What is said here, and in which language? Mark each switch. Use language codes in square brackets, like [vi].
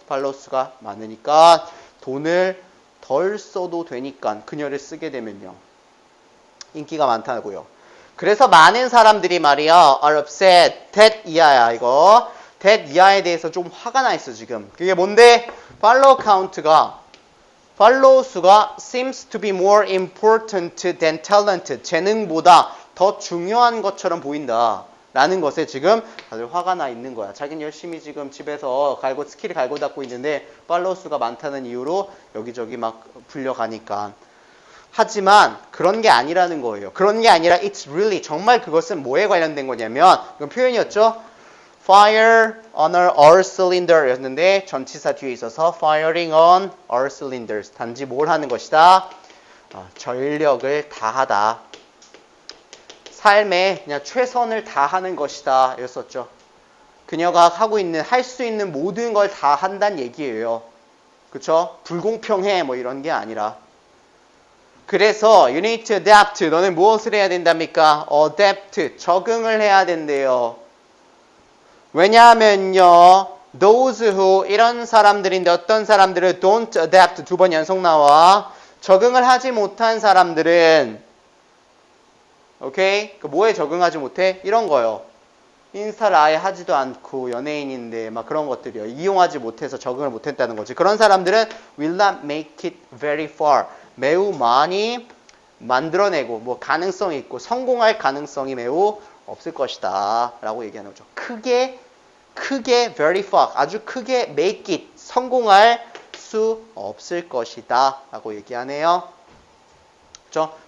[ko] 팔로워 수가 많으니까 돈을 덜 써도 되니까 그녀를 쓰게 되면요. 인기가 많다고요. 그래서 많은 사람들이 말이야 [en] are upset, that [ko] 이하야 이거. that 이하에 대해서 좀 화가 나 있어 지금. 그게 뭔데? 팔로워 카운트가 팔로워 수가 [en] seems to be more important than talent. [ko] 재능보다 더 중요한 것처럼 보인다. 라는 것에 지금 다들 화가 나 있는 거야. 자기는 열심히 지금 집에서 스킬을 갈고 닦고 있는데 팔로워 수가 많다는 이유로 여기저기 막 불려가니까. 하지만 그런 게 아니라는 거예요. 그런 게 아니라 [en] it's really, [ko] 정말 그것은 뭐에 관련된 거냐면 이건 표현이었죠. [en] fire on our cylinder [ko] 였는데 전치사 뒤에 있어서 [en] firing on our cylinders. [ko] 단지 뭘 하는 것이다? 전력을 다하다. 삶에 그냥 최선을 다하는 것이다 였었죠. 그녀가 하고 있는, 할 수 있는 모든 걸 다 한다는 얘기예요. 그쵸? 불공평해 뭐 이런 게 아니라. 그래서 [en] you need to adapt. [ko] 너는 무엇을 해야 된답니까? adapt. 적응을 해야 된대요. 왜냐하면요. [en] those who [ko] 이런 사람들인데 어떤 사람들은 [en] don't adapt [ko] 두 번 연속 나와. 적응을 하지 못한 사람들은 오케이? 뭐에 적응하지 못해? 이런 거요. 인스타를 아예 하지도 않고 연예인인데 막 그런 것들이요. 이용하지 못해서 적응을 못했다는 거지. 그런 사람들은 [en] will not make it very far. [ko] 매우 많이 만들어내고 뭐 가능성이 있고 성공할 가능성이 매우 없을 것이다 라고 얘기하는 거죠. 크게 [en] very far [ko] 아주 크게 [en] make it [ko] 성공할 수 없을 것이다 라고 얘기하네요. 그렇죠?